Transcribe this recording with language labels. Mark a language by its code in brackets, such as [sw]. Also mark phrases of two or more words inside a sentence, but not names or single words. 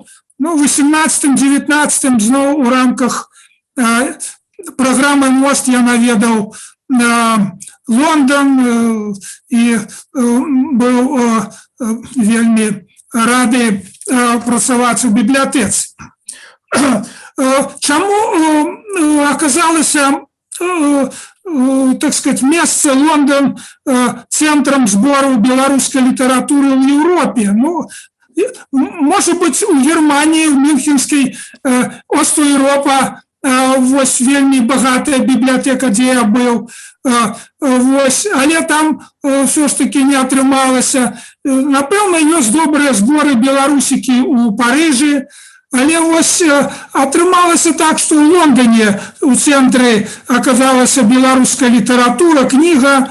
[be] Ну, в 18-19 зноў у рамках программы «Мост» я наведаў Лондон і быў вельмі рады працаваць у бібліятэцы. Чаму оказалася, [ru] так сказать, место Лондон центром сбора белорусской литературы в Европе? Ну, может быть, у Германии, в Мюнхенской Ост-Европа [be] вось вельмі багатая бібліятэка, дзе я быў, вось, але там [ru] все ж таки [be] не атрымалася. Напэўна, ёсць добрыя зборы беларусікі у Парыжы, але вось атрымалася так, што ў Лондоне у цэнтры аказалася беларуская літаратура, кніга.